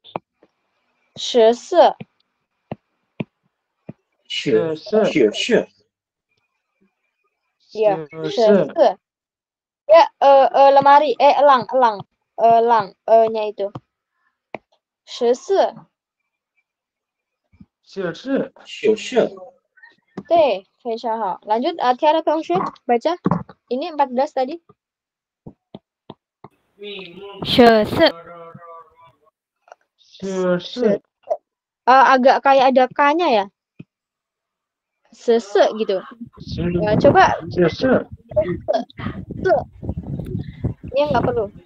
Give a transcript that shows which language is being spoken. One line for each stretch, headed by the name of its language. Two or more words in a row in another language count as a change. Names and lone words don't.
Indonesian: 14. 14. Ya, lemari, elang, nya itu. 14.
Chinese: 对，非常好。Lanjut, Tiara 同学 baca.
Indonesian: Ini 14 tadi. 14 agak kayak ada K-nya ya. Sese gitu. Coba. Ini nggak perlu.